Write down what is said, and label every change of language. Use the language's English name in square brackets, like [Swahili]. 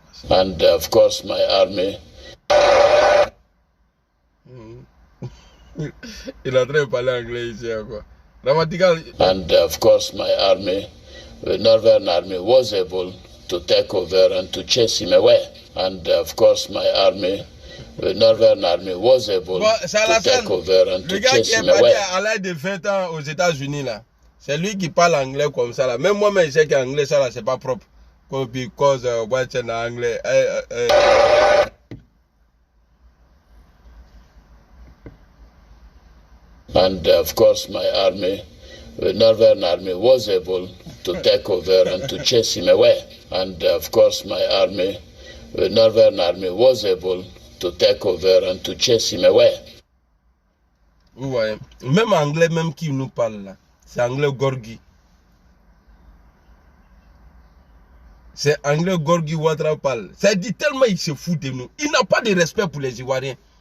[English] And of course, my army. [French] Il est en train de parler anglais ici, quoi. Ramadigal. [English] And of course, my army, the Northern Army, was able to take over and to chase him away. And of course, my army, the Northern Army, was able to take over and to chase him away. [French] Le gars qui est parti à l'âge de 20 ans aux États-Unis, là, c'est lui qui parle anglais comme ça, là. Même moi-même, je sais qu'anglais, ça, là, c'est pas propre. [English] Because what's in anglais. And of course, my army, the Northern Army, was able to take over and to chase him away. And of course, my army, the Northern Army, was able to take over and to chase him away. [French] Vous voyez, même anglais, même qui nous parle là, c'est anglais Gorgui. C'est anglais Gorgui Ouattara parle. Ça dit tellement il se fout de nous. Il n'a pas de respect pour les Ivoiriens.